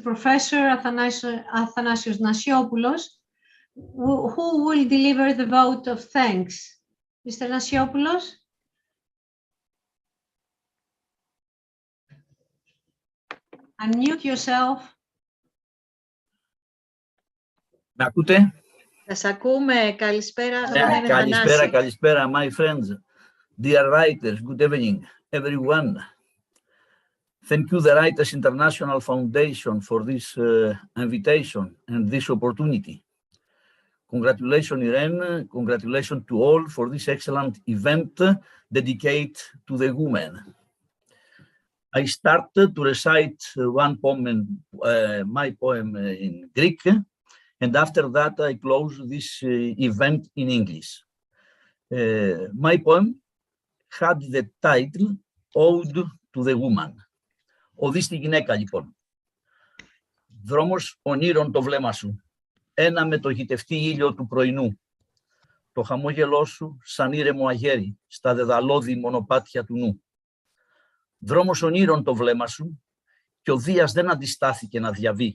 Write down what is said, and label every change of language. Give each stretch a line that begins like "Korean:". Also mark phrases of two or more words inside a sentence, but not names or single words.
English: Professor Athanasios Nasiopoulos, who will deliver the vote of thanks. Mr. Nasiopoulos? Unmute yourself.
Greek: Με ακούτε? Σας ακούμε. Καλησπέρα. Καλησπέρα,
English: my friends. Dear writers, good evening, everyone. Thank you, the Writers International Foundation, for this invitation and this opportunity. Congratulations, Irene. Congratulations to all for this excellent event dedicated to the women. I started to recite one poem, my poem in Greek, and after that I close this event in English. My poem had the title Ode to the Woman.
Greek: Οδή στη γυναίκα, λοιπόν. Δρόμος ονείρων το βλέμμα σου, ένα με το γητευτή ήλιο του πρωινού. Το χαμόγελό σου σαν ήρεμο αγέρι στα δεδαλώδη μονοπάτια του νου. Δρόμος ονείρων το βλέμμα σου και ο Δίας δεν αντιστάθηκε να διαβεί.